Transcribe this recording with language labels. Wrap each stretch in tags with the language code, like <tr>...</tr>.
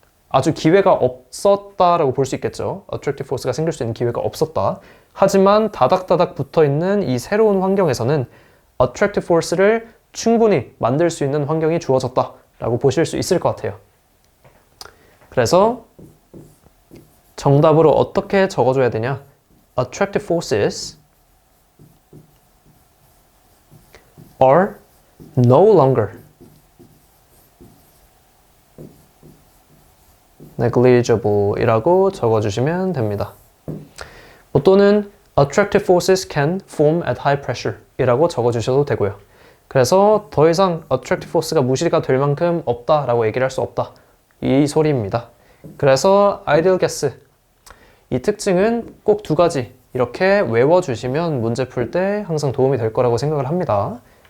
<ko>아주 기회가 없었다라고 볼 수 있겠죠.</ko> <en>attractive force</en> <ko>가 생길 수 있는 기회가 없었다. 하지만 다닥다닥 붙어있는 이 새로운 환경에서는</ko> <en>attractive force</en> <ko>를 충분히 만들 수 있는 환경이 주어졌다라고 보실 수 있을 것 같아요. 그래서 정답으로 어떻게 적어줘야 되냐?</ko> <en>Attractive forces are no longer negligible</en> <ko>이라고 적어주시면 됩니다. 또는</ko> <en>attractive forces can form at high pressure</en> <ko>이라고 적어주셔도 되고요. 그래서 더 이상 attractive force가 무시가 될 만큼 없다라고 얘기를 할 수 없다. 이 소리입니다. 그래서</ko> <en>ideal gas</en> <ko>이 특징은 꼭 두 가지 이렇게 외워주시면 문제 풀 때 항상 도움이 될 거라고 생각을 합니다.</ko>